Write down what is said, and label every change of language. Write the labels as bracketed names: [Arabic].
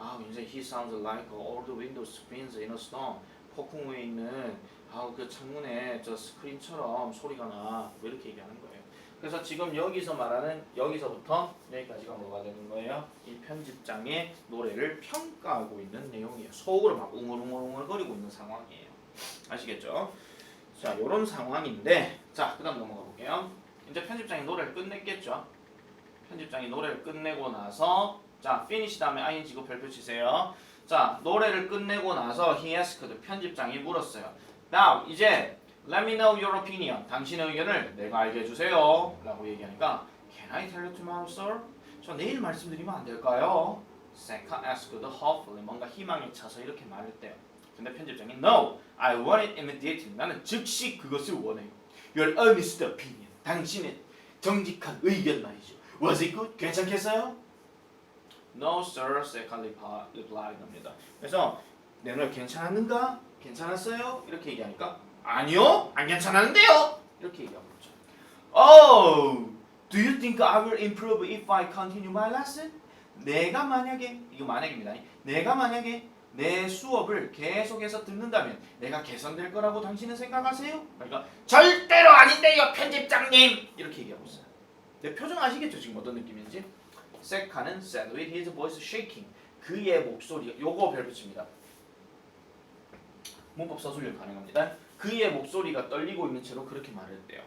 [Korean] 이제 [English] he sounds like all the window screens in a storm. [Korean] 폭풍 후에 있는 그 창문에 저 스크린처럼 소리가 나. 뭐 이렇게 얘기하는 거예요. 그래서 지금 여기서 말하는 여기서부터 여기까지가 뭐가 되는 거예요? 이 편집장의 노래를 평가하고 있는 내용이에요. 속으로 막 웅얼웅얼거리고 있는 상황이에요. 아시겠죠? 자, 이런 상황인데, 자, 그다음 넘어가 볼게요. 이제 편집장이 노래를 끝냈겠죠. 편집장이 노래를 끝내고 나서, 자, finish 다음에 ing고 별표 치세요. 자, 노래를 끝내고 나서 [English] he asked, [Korean] 편집장이 물었어요. [English] Now, [Korean] 이제 [English] let me know your opinion. [Korean] 당신의 의견을 내가 알게 해주세요. 라고 얘기하니까 [English] Can I tell you tomorrow, sir? [Korean] 저 내일 말씀드리면 안 될까요? [English] Seca asked hopefully, [Korean] 뭔가 희망에 차서 이렇게 말했대요. 근데 편집장이 [English] No, I want it immediately. [Korean] 나는 즉시 그것을 원해요. [English] Your honest opinion. [Korean] 당신의 정직한 의견 말이죠. [English] Was it good? [Korean] 괜찮겠어요? [English] No, sir. Seca replied [Korean] 합니다. 그래서 내 노래 괜찮았는가? 괜찮았어요? 이렇게 얘기하니까 아니요, 안 괜찮았는데요. 이렇게 얘기하고 있죠. [English] Oh, do you think I will improve if I continue my lesson? [Korean] 내가 만약에 이거 만약입니다. 내가 만약에 내 수업을 계속해서 듣는다면 내가 개선될 거라고 당신은 생각하세요? 그러니까 절대로 아닌데요, 편집장님. 이렇게 얘기하고 있어요. 내 표정 아시겠죠? 지금 어떤 느낌인지? [English] 세카는 said with his voice shaking. [Korean] 그의 목소리가 요거 별 붙입니다. 문법 서술력 가능합니다. 그의 목소리가 떨리고 있는 채로 그렇게 말했대요.